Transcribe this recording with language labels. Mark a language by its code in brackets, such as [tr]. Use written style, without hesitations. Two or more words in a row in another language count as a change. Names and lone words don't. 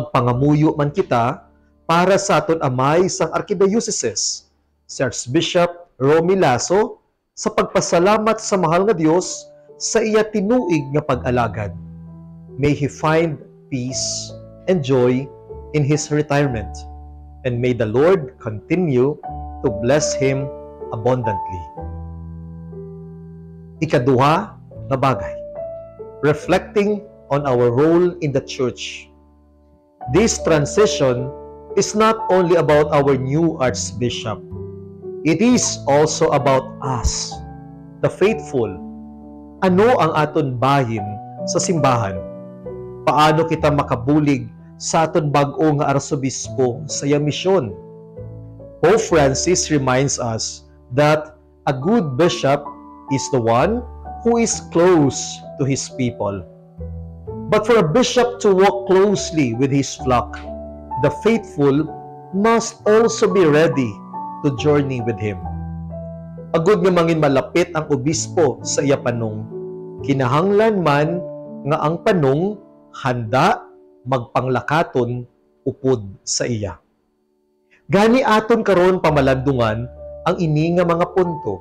[hil] Magpangamuyo man kita, para sa aton amay sang Archdiocese, si Archbishop Romy Lasso, sa pagpasalamat sa mahal nga Dios sa iya tinuig nga pag-alagad. [en] May he find peace and joy in his retirement, and may the Lord continue to bless him abundantly. [hil] Ikaduha na bagay, [en] reflecting on our role in the church. This transition is not only about our new Archbishop. It is also about us, the faithful. [hil] Ano ang aton bahin sa simbahan? Paano kita makabulig sa aton bag-o nga arsobispo sa iya misyon? [en] Pope Francis reminds us that a good bishop is the one who is close to his people. But for a bishop to walk closely with his flock, the faithful must also be ready to journey with him. [hil] Agud nga mangin malapit ang obispo sa iya panong, kinahanglan man nga ang panong handa magpanglakaton upod sa iya. Gani aton karon pamalandungan ang ini nga mga punto.